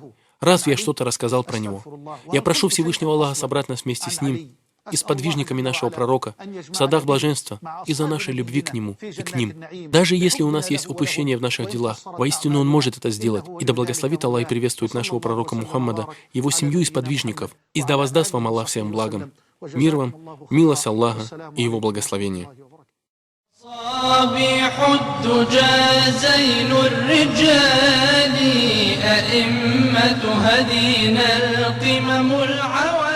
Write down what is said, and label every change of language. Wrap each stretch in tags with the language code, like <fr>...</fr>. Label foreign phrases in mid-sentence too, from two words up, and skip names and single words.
<ru>Разве я что-то рассказал про него? Я прошу Всевышнего Аллаха собрать нас вместе с ним и с подвижниками нашего пророка в садах блаженства из-за нашей любви к нему и к ним. Даже если у нас есть упущение в наших делах, воистину он может это сделать. И да благословит Аллах и приветствует нашего пророка Мухаммада, его семью и сподвижников, и да воздаст вам Аллах всем благом. Мир вам, милость Аллаха и его благословение.</ru> <ar>صابح الدجى زين الرجال أئمة هدينا القمم العالية</ar>